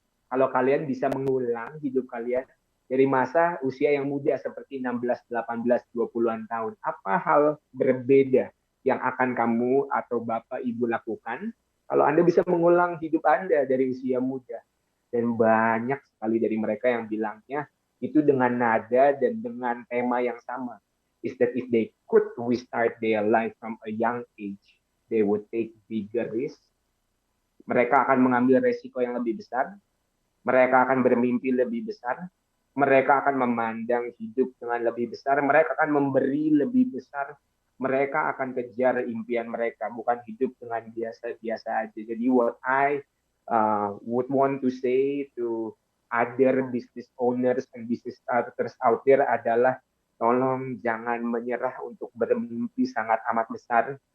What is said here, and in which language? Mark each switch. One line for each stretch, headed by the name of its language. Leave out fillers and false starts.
Indonesian: Kalau kalian bisa mengulang hidup kalian dari masa usia yang muda seperti 16, 18, 20-an tahun. Apa hal berbeda yang akan kamu atau Bapak Ibu lakukan kalau Anda bisa mengulang hidup Anda dari usia muda? Dan banyak sekali dari mereka yang bilangnya itu dengan nada dan dengan tema yang sama.
English: Is that if they could restart their life from a young age, they would take bigger risk.
Indonesian: Mereka akan mengambil resiko yang lebih besar. Mereka akan bermimpi lebih besar. Mereka akan memandang hidup dengan lebih besar. Mereka akan memberi lebih besar. Mereka akan kejar impian mereka, bukan hidup dengan biasa-biasa aja. Jadi
English: what I would want to say to other business owners and business starters out there
Indonesian: adalah tolong jangan menyerah untuk bermimpi sangat amat besar.